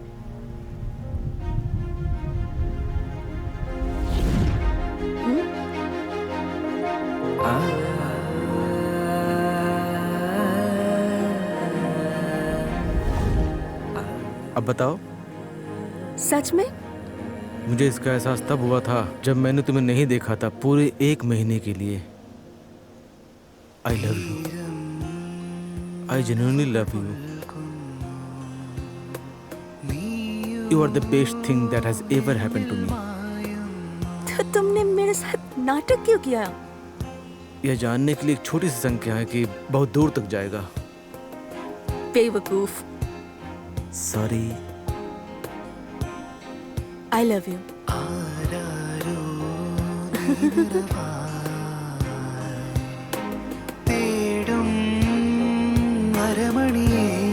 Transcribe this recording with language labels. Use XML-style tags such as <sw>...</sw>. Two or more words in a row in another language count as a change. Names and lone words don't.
<hi>अब बताओ। सच में? मुझे इसका एहसास तब हुआ था जब मैंने तुम्हें नहीं देखा था पूरे 1 महीने के लिए।</hi> <en>I love you. I genuinely love you. You are the best thing that has ever happened to me.</en> <hi>तो तुमने मेरे साथ नाटक क्यों किया? यह जानने के लिए एक छोटी सी संख्या है कि बहुत दूर तक जाएगा। बेवकूफ। सॉरी।</hi> <en>I love you.</en> <ml>തേടും അരമണിയേ</ml>